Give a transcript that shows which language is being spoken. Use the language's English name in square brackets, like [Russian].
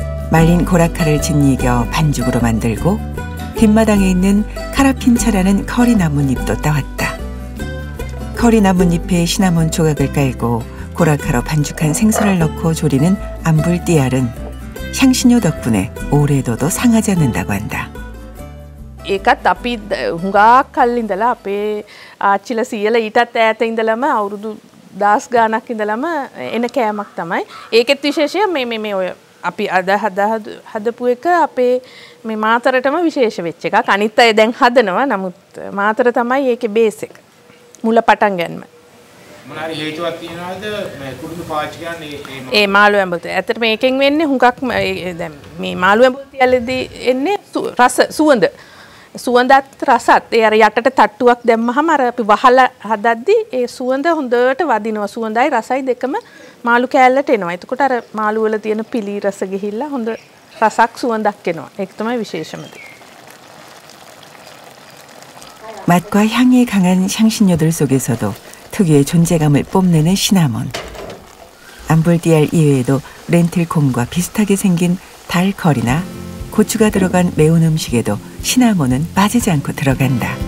[Korean] 말린 고라카를 짓이겨 반죽으로 만들고 뒷마당에 있는 카라핀차라는 커리 나뭇잎도 따왔다. 커리 나뭇잎에 시나몬 조각을 깔고 고라카로 반죽한 생선을 넣고 조리는 암불디알은 향신료 덕분에 오래도도 상하지 않는다고 한다. [Sinhala] ඒකත් අපි හුඟක් කල් ඉඳලා අපේ ආච්චිලා සීයලා ඊටත් ඈත ඉඳලම අවුරුදු 10 ගාණක් ඉඳලම එන කෑමක් තමයි. ඒකෙත් විශේෂය මේ ඔය අපි අද හදපු එක අපේ මේ මාතරටම විශේෂ වෙච්ච එකක්. අනිත් අය දැන් හදනවා. නමුත් මාතර තමයි ඒකේ බේස් එක. මුල පටන් ගන්නම. මොනාරි හේතුවක් තියනවාද මේ කුරුඳු පාවිච්චි කරන්නේ ඒ මාළු ඇඹුල්. ඇත්තට මේකෙන් වෙන්නේ හුඟක් දැන් මේ මාළු ඇඹුල් තියලදී එන්නේ රස සුවඳ. සුවඳත් රසත් ඒ අර යටට තට්ටුවක් දැම්මහම අර අපි වහලා හදද්දි ඒ සුවඳ හොඳට වදිනවා. සුවඳයි රසයි දෙකම මාළු කෑල්ලට එනවා. එතකොට අර මාළු වල තියෙන පිලි රස ගිහිල්ලා හොඳ රසක් සුවඳක් එනවා. ඒක තමයි විශේෂම දේ. [Korean] 맛과 향이 강한 향신료들 속에서도 특유의 존재감을 뽐내는 시나몬. 암불디알 이외에도 렌틸콩과 비슷하게 생긴 달커리나 고추가 들어간 매운 음식에도 시나몬은 빠지지 않고 들어간다.